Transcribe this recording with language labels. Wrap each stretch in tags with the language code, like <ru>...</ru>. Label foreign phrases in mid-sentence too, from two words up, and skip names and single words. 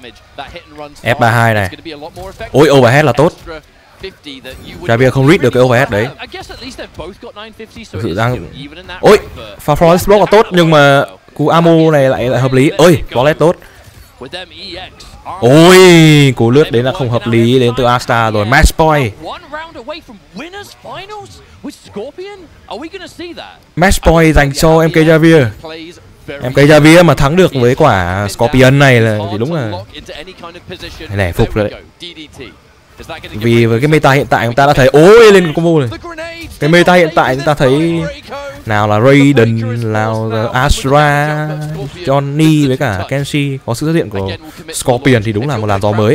<vi>F32 này. Ôi, overhead là tốt. Javier không read được cái overhead đấy. Thực sự đang... Ôi, pha Flawless block là tốt nhưng mà cú Amo này lại hợp lý. Ôi, Flawless tốt. Ôi, cú lướt đến là không hợp lý đến từ Asta rồi.</vi> <en>Match point. Match point</en> <vi>dành cho MK Javier. MK Javier mà thắng được với quả Scorpion này là thì đúng là nể phục rồi đấy. Vì với cái meta hiện tại chúng ta đã thấy ôi lên combo này. Cái meta hiện tại chúng ta thấy nào là Raiden, nào là Astra, Johnny với cả Kenshi, có sự xuất hiện của Scorpion thì đúng là một làn gió mới.</vi>